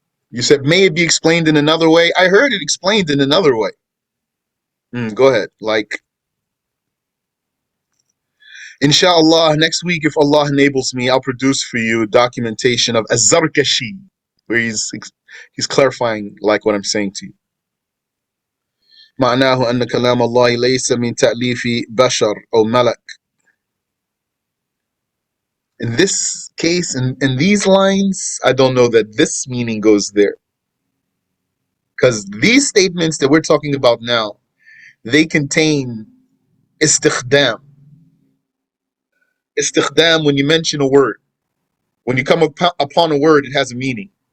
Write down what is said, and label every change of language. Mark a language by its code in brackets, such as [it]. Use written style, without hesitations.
[en] You said, may it be explained in another way? I heard it explained in another way. Go ahead. Like, inshallah, next week, if Allah enables me, I'll produce for you documentation of Az-Zarkashi, where he's clarifying like what I'm saying to you. [ar] معناه أن كلام الله ليس من تأليف بشر أو ملك. [en] In this case, in these lines, I don't know that this meaning goes there. Because these statements that we're talking about now, they contain istikhdam. Istikhdam, when you mention a word, when you come upon a word, it has a meaning.